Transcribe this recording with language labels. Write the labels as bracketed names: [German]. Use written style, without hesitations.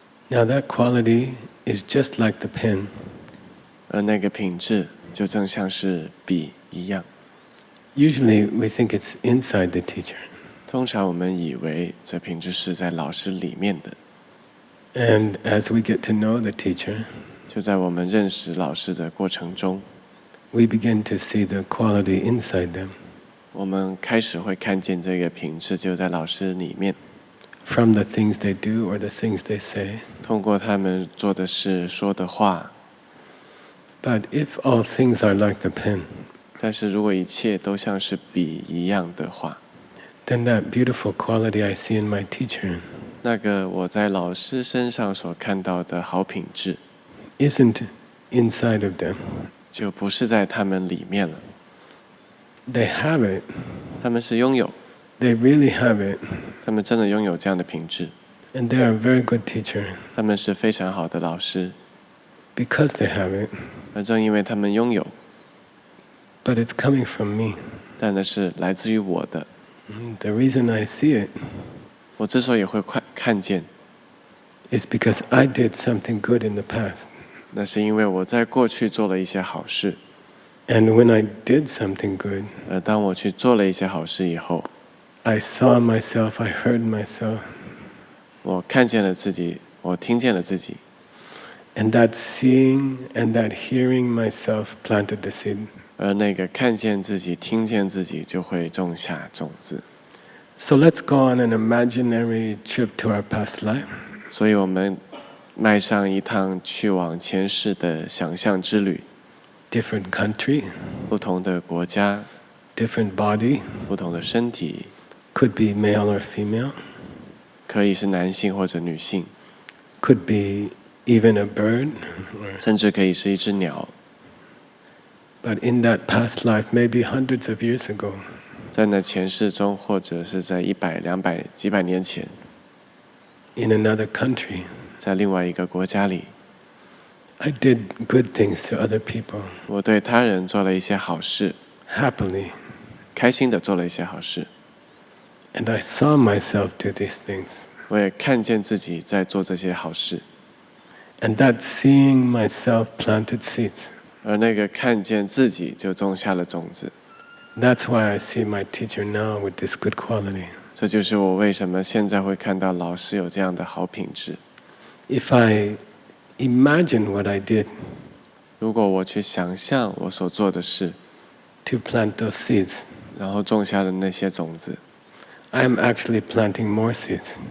[English] Now that quality is just like the pen. [Chinese] 而那个品质就正像是笔一样。 [English] Usually we think it's inside the teacher. [Chinese] 通常我们以为这品质是在老师里面的， [English] And as we get to know the teacher, [Chinese] 就在我们认识老师的过程中， [English] we begin to see the quality inside them [Chinese] 我们开始会看见这个品质就在老师里面， [English] from the things they do or the things they say. [Chinese] 通过他们做的事、说的话。 [English] But if all things are like the pen, [Chinese] 但是如果一切都像是笔一样的话， [English] then that beautiful quality I see in my teacher [Chinese] 那个我在老师身上所看到的好品质， [English] isn't inside of them. [Chinese] 就不是在他们里面了。 [English] They have it. [Chinese] 他们是拥有， [English] They really have it. [Chinese] 他们真的拥有这样的品质， [English] And they are a very good teacher [Chinese] 他们是非常好的老师。 [English] because they have it. [Chinese] 而正因为他们拥有， [English] But it's coming from me. [Chinese] 但那是来自于我的。 [English] The reason I see it [Chinese] 我之所以会看见， [English] is because I did something good in the past. [Chinese] 那是因为我在过去做了一些好事， [English] And when I did something good, [Chinese] 而当我去做了一些好事以后， [English] I saw myself, I heard myself, [Chinese] 我看见了自己，我听见了自己， [English] and that seeing and that hearing myself planted the seed. [Chinese] 而那个看见自己、听见自己，就会种下种子。 [English] So let's go on an imaginary trip to our past life. [Chinese] 所以我们迈上一趟去往前世的想象之旅， [English] Different country, [Chinese] 不同的国家， [English] different body, [Chinese] 不同的身体， [English] could be male or female, [Chinese] 可以是男性或者女性， [English] could be even a bird. [Chinese] 甚至可以是一只鸟。 [English] But in that past life, maybe hundreds of years ago, [Chinese] 在那前世中，或者是在100、200、几百年前， [English] in another country, [Chinese] 在另外一个国家里， [English] I did good things to other people, [Chinese] 我对他人做了一些好事， [English] happily, [Chinese] 开心的做了一些好事。 [English] and I saw myself do these things. [Chinese] 我也看见自己在做这些好事， [English] And that seeing myself planted seeds. [Chinese] 而那个看见自己就种下了种子。 [English] That's why I see my teacher now with this good quality. [Chinese] 这就是我为什么现在会看到老师有这样的好品质。 [English] If I imagine what I did [Chinese] 如果我去想象我所做的事， [English] to plant those seeds, [Chinese] 然后种下的那些种子， [English] I am actually planting more seeds